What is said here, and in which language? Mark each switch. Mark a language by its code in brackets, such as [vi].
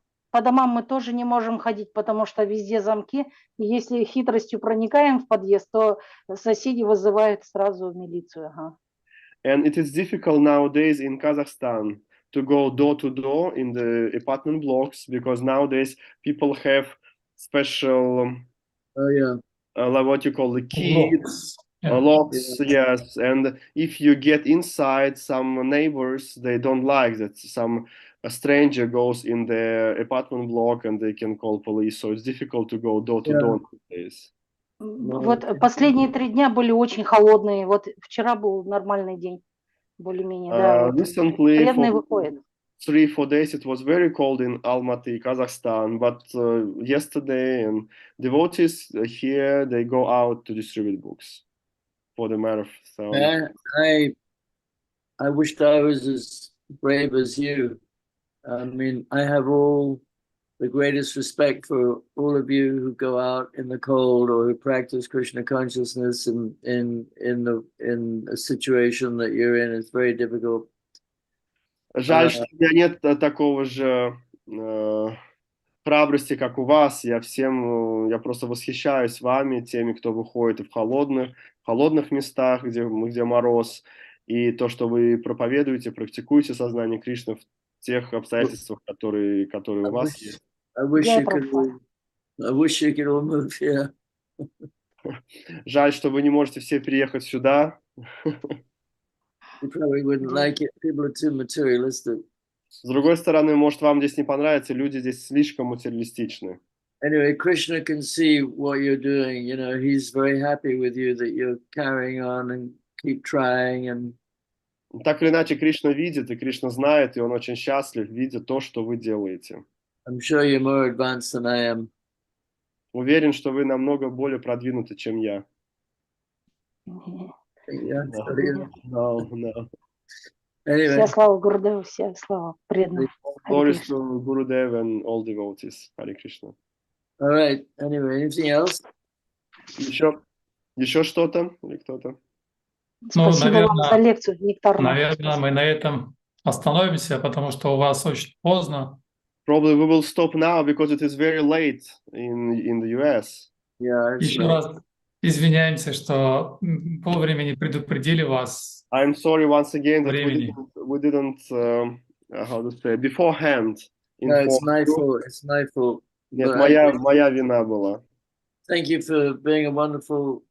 [ru] По домам мы тоже не можем ходить, потому что везде замки. И если хитростью проникаем в подъезд, то соседи вызывают сразу милицию. [en] And it is difficult nowadays in Kazakhstan to go door to door in the apartment blocks because nowadays people have special, what you call the keys, locks, yes. And if you get inside, some neighbors, they don't like that a stranger goes in the apartment block and they can call police. So it's difficult to go door to door nowadays. [ru] Вот последние 3 дня были очень холодные. Вот вчера был нормальный день, более-менее. Да, [en] recently, [ru] преданные выходят. [en] 3-4 days, it was very cold in Almaty, Kazakhstan. But yesterday, and devotees here, they go out to distribute books for the marathon. I wished I was as brave as you. I mean, I have all the greatest respect for all of you who go out in the cold or who practice Krishna consciousness in a situation that you're in. It's very difficult. [ru] Жаль, что у меня нет такого же храбрости, как у вас. Я просто восхищаюсь вами, теми, кто выходит в холодных местах, где мороз, и то, что вы проповедуете, практикуете сознание Кришны в тех обстоятельствах, которые у вас есть. [en] I wish you could all move here. [ru] Жаль, что вы не можете все приехать сюда. [en] You probably wouldn't like it. People are too materialistic. [ru] С другой стороны, может, вам здесь не понравится, люди здесь слишком материалистичны. [en] Anyway, Krishna can see what you're doing. You know, he's very happy with you that you're carrying on and keep trying. And [ru] так или иначе, Кришна видит, и Кришна знает, и он очень счастлив, видя то, что вы делаете. [en] I'm sure you're more advanced than I am. [ru] Уверен, что вы намного более продвинуты, чем я. [en] No. Anyway. [ru] Вся слава Гурудеву, вся слава преданным. [en] Glories to Gurudev and all devotees. Hare Krishna. All right. Anyway, anything else? [ru] Еще что-то или кто-то? Спасибо вам за лекцию, Нектар. Наверное, мы на этом остановимся, потому что у вас очень поздно. [en] Probably we will stop now because it is very late in the US. Yeah. [ru] Еще раз извиняемся, что по времени предупредили вас. [en] I'm sorry once again that we didn't how to say, beforehand. No, it's my fault. It's my fault. [ru] Нет, моя вина была. [en] Thank you for being a wonderful